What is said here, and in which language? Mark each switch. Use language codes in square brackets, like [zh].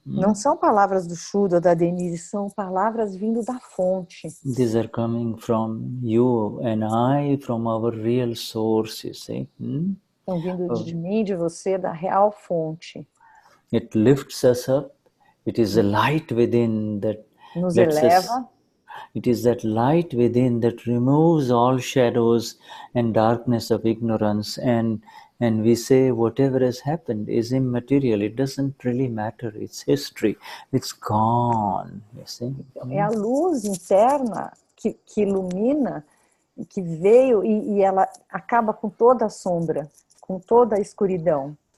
[pt] Não são palavras do Shuddha ou da Denize, são palavras vindo da fonte. [en] These are coming from you and I, from our real source, you see. [pt] Estão vindo de mim, de você, da real fonte. [en] It lifts us up. It is a light within that [pt] nos eleva. [en] It is that light within that removes all shadows and darkness of ignorance, and we say whatever has happened is immaterial. It doesn't really matter. It's history. It's gone. You see? [pt] É a luz interna que ilumina, que veio e ela acaba com toda a sombra, com toda a escuridão.